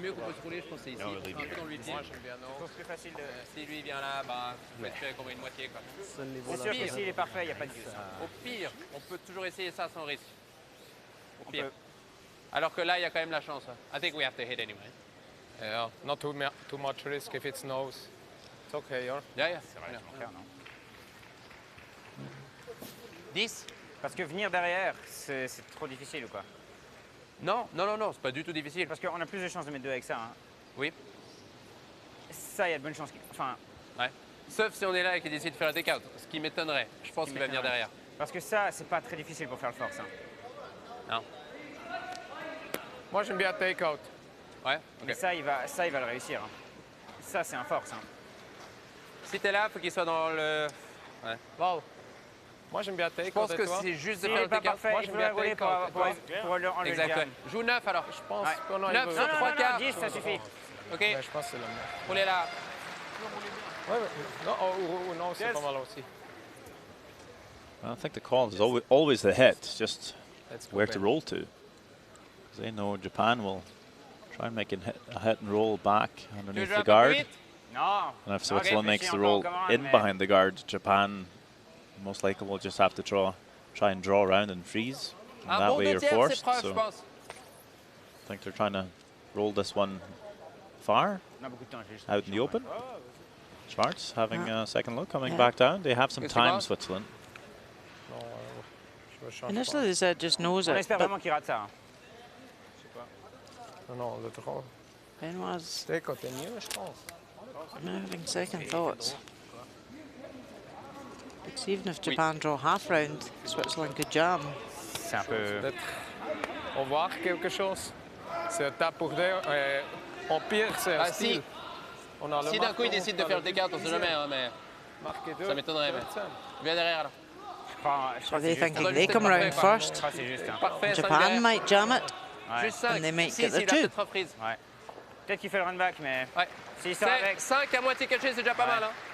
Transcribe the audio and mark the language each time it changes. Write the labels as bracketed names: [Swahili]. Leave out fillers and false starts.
[French] mieux qu'on peut se rouler, je pense, c'est ici. Un peu dans le 8e. C'est plus facile de... Si lui vient là, bah, on peut faire comme une moitié. C'est sûr que s'il est parfait, il n'y a pas de use. Au pire, on peut toujours essayer ça sans risque. Au pire. Alors que là, il y a quand même la chance. [English] I think we have to hit anyway. Yeah, not too much risk if it snows. It's okay, or? Yeah. [French] C'est relativement clair, non? 10? Parce que venir derrière, c'est trop difficile ou quoi? Non, c'est pas du tout difficile. Parce qu'on a plus de chances de mettre 2 avec ça. Hein. Oui. Ça, il y a de bonnes chances. Enfin. Ouais. Sauf si on est là et qu'il décide de faire un take-out, ce qui m'étonnerait. Je pense qu'il va venir derrière. Parce que ça, c'est pas très difficile pour faire le force. Hein. Non. Moi, j'aime bien take-out. Ouais. Mais ça, il va le réussir. Hein. Ça, c'est un force. Hein. Si t'es là, faut qu'il soit dans le. Ouais. Wow. Moi, j'aime bien take-out. Je pense que c'est juste de faire le take-out. Moi, j'aime bien rouler pour enlever exact. le jam. Joue 9 alors. Je pense qu'on a 9 sur 3, 4. 10, ça suffit. Ok. Ouais, je pense que c'est le mieux. Roulez là. Ouais, non, c'est pas mal aussi. [English] I think the call is always the hit, just where to [French] Ben. [English] roll to. 'Cause they know Japan will try and make a hit and roll back underneath the guard. No. And if Switzerland makes the roll in behind the guard, Japan most likely will just have to try and draw around and freeze. And that way you're forced. So I think they're trying to roll this one far out in the open. Schwarz having a second look, coming back down. They have some time, Switzerland. Initially they said just nose On it, [French] espère [English] but [French] vraiment qu'il rate ça. Hein. Non, le trop. [English] Benoit's [French] Take-out est mieux, je pense. [English] having second thoughts. Because even if Japan draw half round, Switzerland could jam. [French] C'est un peu... On voit quelque chose. C'est un tap pour deux. En pire, c'est un style. Si d'un coup il décide de faire le T4, on sait jamais, hein, mais ça m'étonnerait. Viens derrière là. [English] Are they thinking they come round first? Japan might jam it, and they might get their 2. [French] Peut-être qu'il fait le run back, mais s'il sort avec 5 à moitié caché, c'est déjà pas mal. Hein.